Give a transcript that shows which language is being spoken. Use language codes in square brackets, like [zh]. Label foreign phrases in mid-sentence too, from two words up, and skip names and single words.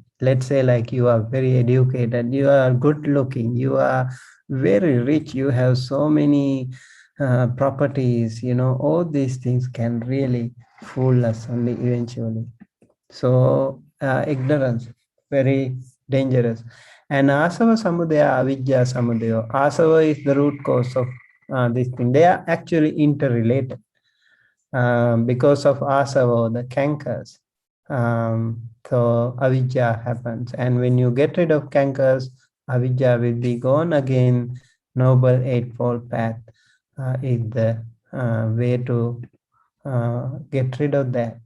[en] Let's say like you are very educated, you are good looking, you are very rich, you have so many properties, all these things can really fool us only eventually. So ignorance, very dangerous. [pi] And asava samudaya, avidya samudaya. [en] Asava is the root cause of this thing. They are actually interrelated. Because of asava, the cankers, so avidya happens. And when you get rid of cankers, avidya will be gone again. Noble Eightfold Path is the way to get rid of that.